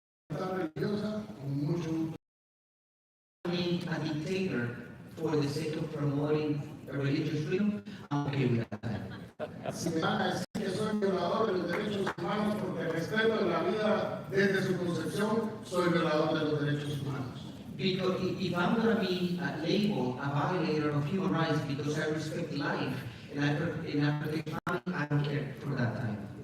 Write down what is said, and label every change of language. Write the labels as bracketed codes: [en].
[es] religiosa, con mucho gusto. [en] Being a dictator for the sake of promoting a religious freedom, I'm okay with that. [es] Si me van a decir que soy violador de los derechos humanos porque respeto la vida desde su concepción, soy violador de los derechos humanos. [en] Because if I'm going to be labeled a violator of human rights because I respect life and I protect family, I don't care for that time.